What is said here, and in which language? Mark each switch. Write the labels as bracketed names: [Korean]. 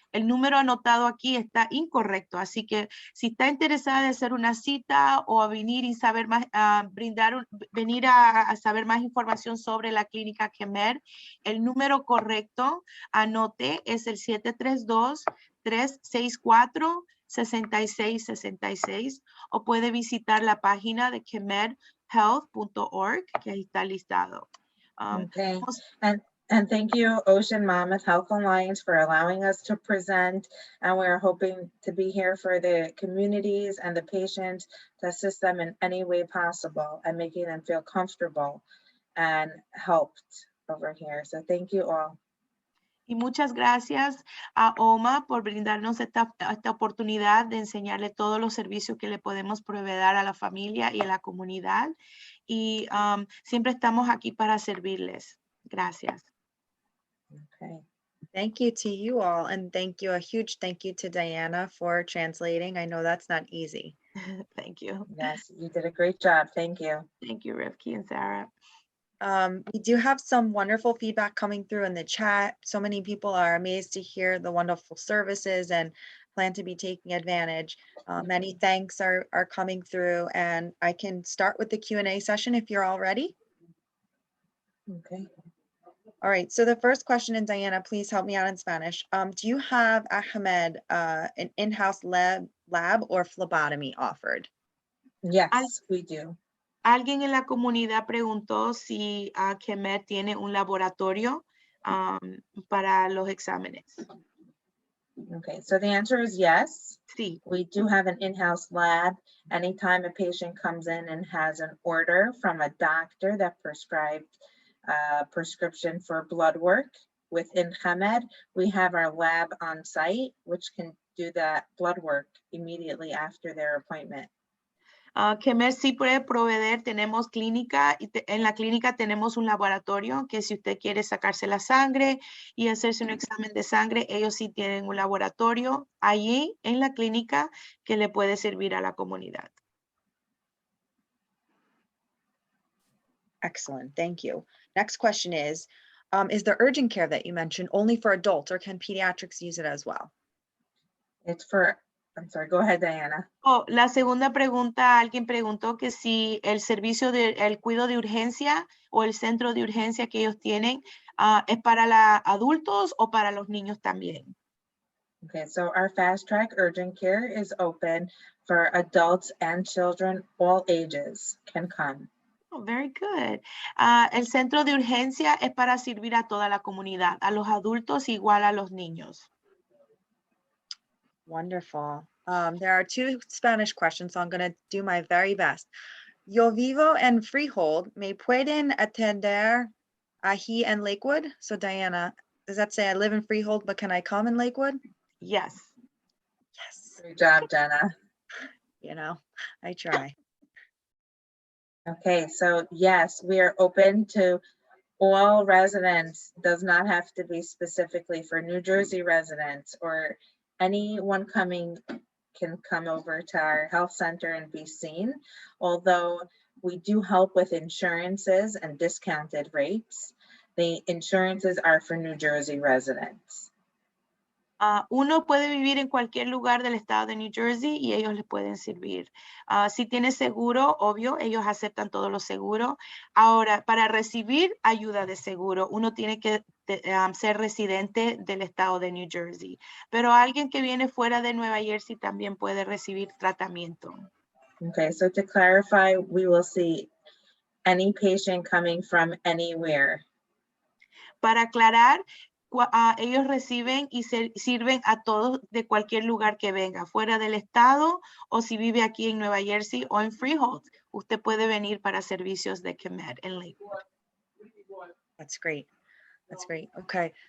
[Spanish] El número anotado aquí está incorrecto, así que si está interesada en hacer una cita o a venir y saber más, venir a saber más información sobre la clínica CHEMED, el número correcto, anote, es el 732-364-6666 o puede visitar la página de chemedhealth.org, que ahí está listado. [English] Okay, and thank you, Ocean Monmouth Health Alliance, for allowing us to present. And we're hoping to be here for the communities and the patients to assist them in any way possible and making them feel comfortable and helped over here. So thank you all. [Spanish] Y muchas gracias a OMHA por brindarnos esta oportunidad de enseñarle todos los servicios que le podemos proveer a la familia y a la comunidad. Y siempre estamos aquí para servirles. Gracias. [English] Okay. Thank you to you all, and a huge thank you to Diana for translating. I know that's not easy. Thank you. Yes, you did a great job. Thank you. Thank you, Rivki and Sarah. We do have some wonderful feedback coming through in the chat. So many people are amazed to hear the wonderful services and plan to be taking advantage. Many thanks are coming through, and I can start with the Q&A session if you're all ready. Okay. All right, so the first question, and Diana, please help me out in Spanish. Do you have at CHEMED an in-house lab or phlebotomy offered? Yes, we do. [Spanish] Alguien en la comunidad preguntó si CHEMED tiene un laboratorio para los exámenes. [English] Okay, so the answer is yes. [Spanish] Sí. [English] We do have an in-house lab. Anytime a patient comes in and has an order from a doctor that prescribed prescription for blood work within CHEMED, we have our lab on site, which can do that blood work immediately after their appointment. [Spanish] CHEMED sí puede proveer, tenemos clínica y en la clínica tenemos un laboratorio que si usted quiere sacarse la sangre y hacerse un examen de sangre, ellos sí tienen un laboratorio allí en la clínica que le puede servir a la comunidad. [English] Excellent, thank you. Next question is the urgent care that you mentioned only for adults, or can pediatrics use it as well? It's for, I'm sorry, go ahead, Diana. [Spanish] Oh, la segunda pregunta, alguien preguntó que si el servicio el cuidado de urgencia o el centro de urgencia que ellos tienen es para adultos o para los niños también. [English] Okay, so our fast track urgent care is open for adults and children, all ages can come. Oh, very good. [Spanish] El centro de urgencia es para servir a toda la comunidad, a los adultos igual a los niños. [English] Wonderful. There are 2 Spanish questions, so I'm going to do my very best. [Spanish] Yo vivo en Freehold. ¿Me pueden atender aquí en Lakewood? [English] So Diana, does that say I live in Freehold, but can I come in Lakewood? Yes. Yes. Great job, Jenna. You know, I try. Okay, so yes, we are open to all residents. Does not have to be specifically for New Jersey residents, or anyone coming can come over to our health center and be seen. Although we do help with insurances and discounted rates, the insurances are for New Jersey residents. [Spanish] Uno puede vivir en cualquier lugar del estado de New Jersey y ellos les pueden servir. Si tiene seguro, obvio, ellos aceptan todos los seguros. Ahora, para recibir ayuda de seguro, uno tiene que ser residente del estado de New Jersey. Pero alguien que viene fuera de Nueva Jersey también puede recibir tratamiento. [English] Okay, so to clarify, we will see any patient coming from anywhere. [Spanish] Para aclarar, ellos reciben y sirven a todos de cualquier lugar que venga, fuera del estado, o si vive aquí en Nueva Jersey o en Freehold, usted puede venir para servicios de CHEMED en Lakewood. [English] That's great. That's great. Okay.